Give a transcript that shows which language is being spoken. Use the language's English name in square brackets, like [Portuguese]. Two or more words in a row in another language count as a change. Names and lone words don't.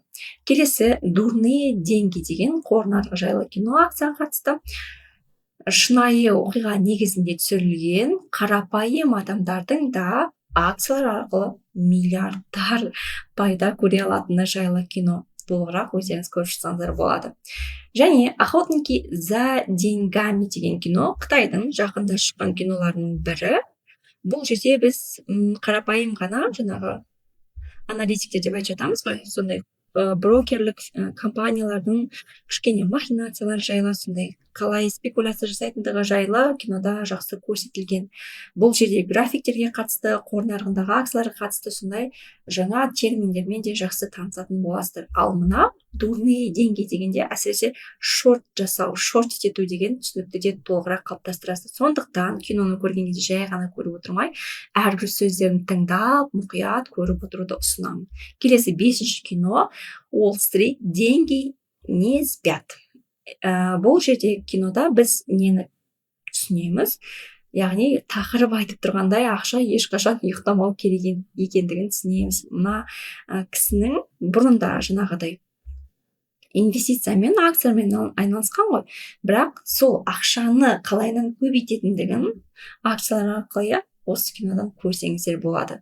[Kazakh] Келесі «Дурные деньги» деген қор нарығы жайлы кино, акцияға қатысты. Шынайы оқиға негізінде түсірілген, қарапайым адамдардың да акциялар арқылы миллиардтар пайда көре алатыны жайлы кино. Толығырақ өздеріңіз көріп шықсаңыздар болады. Және «Охотники за деньгами» деген кино Қытайдың жақында шыққан киноларының бірі. Бұл жерде біз қарапайым ғана жаңағы аналитиктер деп айтып жатамыз ғой, сондай брокерлік компаниялардың кішкене махинациялар жайлы, сондай қалай спекуляция жасайтындығы жайлы кинода жақсы көрсетілген. Бұл жерде графиктерге қатысты, қор нарығындағы акцияларға қатысты сондай жаңа терминдермен де жақсы танысатын боласыздар. Ал мына «Дурные деньги» дегенде әсіресе шорт жасау, шорт ету деген түсінікті де толығырақ қалыптастырасыз. Сондықтан киноны көрген кезде жай ғана көріп отырмай, әрбір сөздерін тыңдап, мұқият көріп отыруды ұсынамын. Келесі 5-ші кино «Уолл-стрит. Деньги не спят». Бұл жерде кинода біз нені түсінеміз? Яғни тақырып айтып тұрғандай, ақша ешқашан ұйықтамау керек екендігін түсінеміз. Мына кісінің бұрында жаңағыдай инвестициямен, акциямен айналысқан ғой, бірақ сол ақшаны қалайынан көбейтетіндігін акциялар арқылы осы кинодан көрсеңіздер болады.